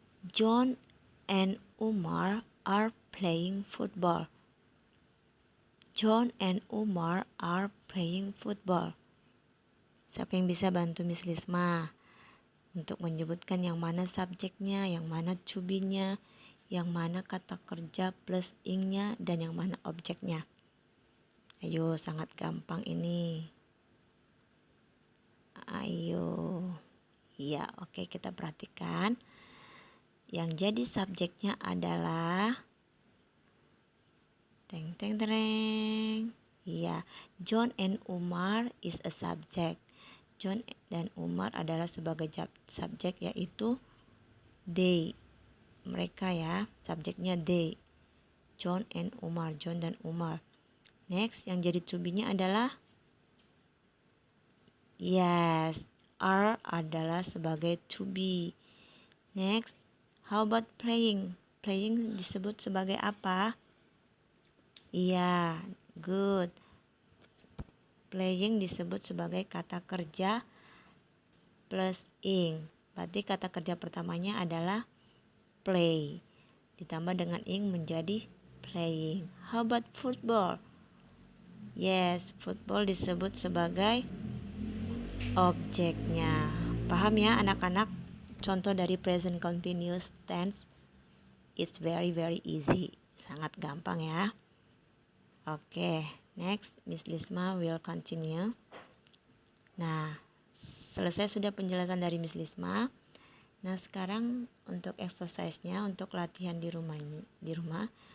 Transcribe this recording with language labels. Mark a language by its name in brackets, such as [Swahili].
[English] John and Umar are playing football. John and Umar are playing football. [Indonesian] Siapa yang bisa bantu Miss Lisma untuk menyebutkan yang mana subjeknya, yang mana to be-nya, yang mana kata kerja plus ing-nya, dan yang mana objeknya? Ayo, sangat gampang ini. Ayo. Ya, oke, kita perhatikan. Yang jadi subjeknya adalah teng teng tereng. [English] Iya, John and Umar is a subject. [Indonesian] John dan Umar adalah sebagai subjek, yaitu they. Mereka ya, subjeknya they. John and Umar, John dan Umar. Next, yang jadi to be-nya adalah yes, are adalah sebagai to be. [English] Next, how about playing? Playing [Indonesian] disebut sebagai apa? Iya, good. Playing disebut sebagai kata kerja plus ing. Berarti kata kerja pertamanya adalah play. Ditambah dengan ing menjadi playing. [English] How about football? [Indonesian] Yes, football disebut sebagai objeknya. Paham ya anak-anak? Contoh dari present continuous tense. [English] It's very easy. [Indonesian] Sangat gampang ya. [English] Oke, next Miss Lisma will continue. [Indonesian] Nah, selesai sudah penjelasan dari Miss Lisma. Nah, sekarang untuk exercise-nya, untuk latihan di rumah.